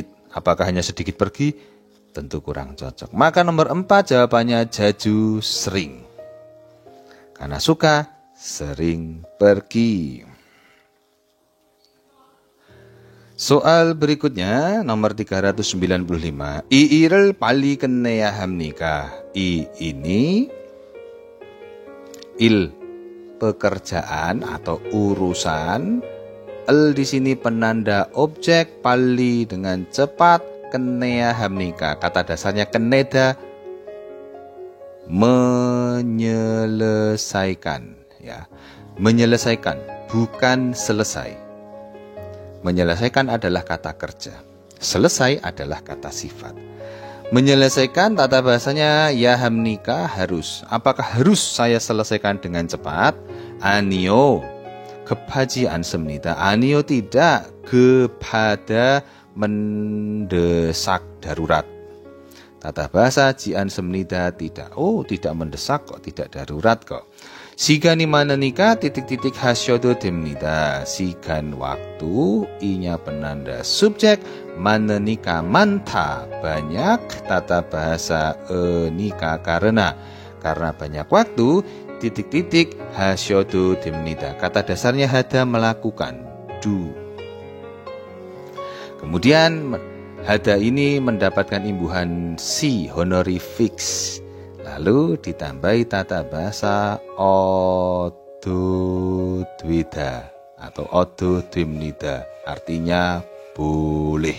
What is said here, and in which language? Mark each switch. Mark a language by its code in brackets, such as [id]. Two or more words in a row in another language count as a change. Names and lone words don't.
[id] Apakah hanya sedikit pergi? Tentu kurang cocok. Maka nomor 4 jawabannya jaju sering. Karena suka, sering pergi. Soal berikutnya nomor 395. [ko] 이 일을 빨리 끝내야 합니까? [id] 이 ini il pekerjaan atau urusan. El di sini penanda objek, 빨리 dengan cepat, [ko] 끝내야 합니까? [id] Kata dasarnya 끝내다 menyelesaikan ya. Menyelesaikan bukan selesai. Menyelesaikan adalah kata kerja. Selesai adalah kata sifat. Menyelesaikan tata bahasanya [ko] 야 합니까 [id] harus. Apakah harus saya selesaikan dengan cepat? [ko] 아니요. 급하지 않습니다. [id] 아니요 tidak. 급하다 mendesak darurat. Tata bahasa [ko] 지 않습니다 [id] tidak. Oh, tidak mendesak kok, tidak darurat kok. [ko] 시간이 많으니까 titik-titik 하셔도 됩니다. [id] 시간 waktu, inya penanda subjek, [ko] 많으니까 많다 [id] banyak, tata bahasa enika karena banyak waktu, titik-titik [ko] 하셔도 됩니다. [id] Kata dasarnya hada melakukan, do. Kemudian hada ini mendapatkan imbuhan si honorifics. Lalu ditambahi tata bahasa ododwida atau ododwimnida, artinya boleh.